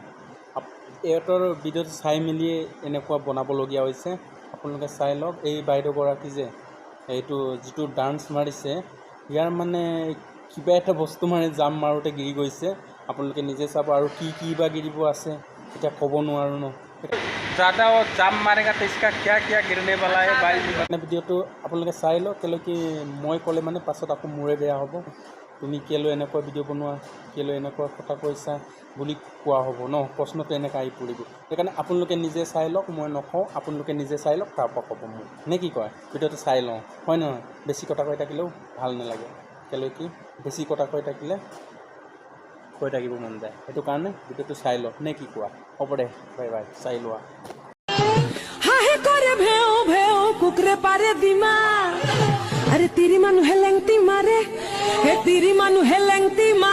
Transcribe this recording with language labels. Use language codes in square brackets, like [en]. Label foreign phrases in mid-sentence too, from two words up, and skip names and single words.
[as] ইহঁতৰ ভিডিঅ'টো চাই মেলিয়ে এনেকুৱা বনাবলগীয়া হৈছে। আপোনালোকে চাই লওক। এই বাইদেউগৰাকী যে এইটো যিটো ডান্স মাৰিছে, ইয়াৰ মানে কিবা এটা বস্তু মানে জাম মাৰোঁতে গিৰি গৈছে। আপোনালোকে নিজে চাব। আৰু কি বা গিৰিব আছে এতিয়া ক'ব নোৱাৰোঁ ন। [hi] ज़्यादा वो जाम मारेगा तो इसका क्या क्या गिरने वाला है भाई। [as] ভিডিঅ'টো আপোনালোকে চাই লওক, কেলৈ কি মই ক'লে মানে পাছত আকৌ মোৰে বেয়া হ'ব। তুমি কেলৈ এনেকুৱা ভিডিঅ' বনোৱা, কেলৈ এনেকুৱা কথা কৈছা বুলি কোৱা হ'ব ন। প্ৰশ্নটো এনেকৈ আহি পৰিব। সেইকাৰণে আপোনালোকে নিজে চাই লওক, মই নকওঁ। আপোনালোকে নিজে চাই লওক, তাৰপৰা ক'ব মোক নে কি কয়। ভিডিঅ'টো চাই লওঁ, হয় নহয়। বেছি কথা কৈ থাকিলেও ভাল নালাগে, কেলৈ কি বেছি কথা কৈ থাকিব মন যায়। সেইটো কাৰণে ভিডিঅ'টো চাই লওক নে কি কোৱা। হ'ব দে, [en] bye bye, [as] চাই লোৱা। হাহে করে ভেও ভেও কুকরে পারে দিমা আরে তিরি মানু হেলেংতি মারে হে তিরি মানু হেলেংতি